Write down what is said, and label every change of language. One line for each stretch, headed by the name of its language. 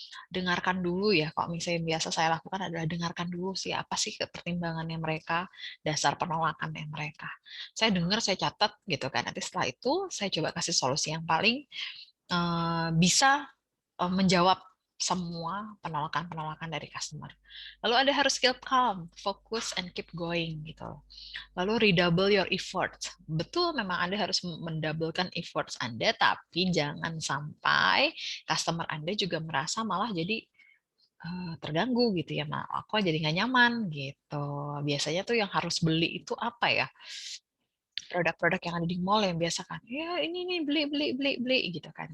Indonesian: Dengarkan dulu ya, kalau misalnya biasa saya lakukan adalah dengarkan dulu sih apa sih pertimbangannya mereka, dasar penolakannya mereka. Saya dengar, saya catat gitu kan. Nanti setelah itu saya coba kasih solusi yang paling bisa menjawab semua penolakan-penolakan dari customer. Lalu Anda harus
English: keep calm,
Indonesian: fokus
English: and keep going
Indonesian: gitu.
English: Lalu redouble your effort.
Indonesian: Betul, memang Anda harus mendoublekan efforts Anda, tapi jangan sampai customer Anda juga merasa malah jadi terganggu gitu ya, aku jadi nggak nyaman gitu. Biasanya tuh yang harus beli itu apa ya? produk-produk yang ada di mall yang biasa kan, ya ini nih beli gitu kan.